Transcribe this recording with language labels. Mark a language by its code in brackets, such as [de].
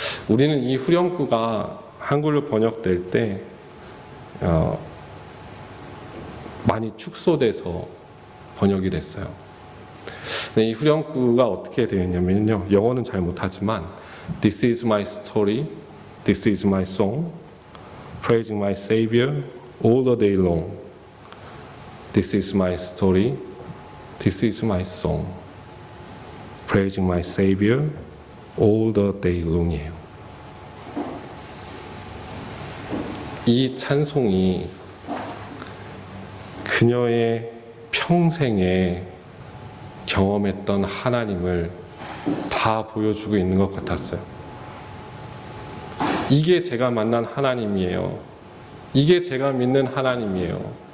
[ko] 우리는 이 후렴구가 한글로 번역될 때 많이 축소돼서 번역이 됐어요. 이 후렴구가 어떻게 되어 있냐면요, 영어는 잘 못하지만 [en] This is my story, this is my song, praising my Savior all the day long. This is my story, this is my song, praising my Savior all the day long이에요. [ko] 이 찬송이 그녀의 평생에 경험했던 하나님을 다 보여주고 있는 것 같았어요. 이게 제가 만난 하나님이에요. 이게 제가 믿는 하나님이에요.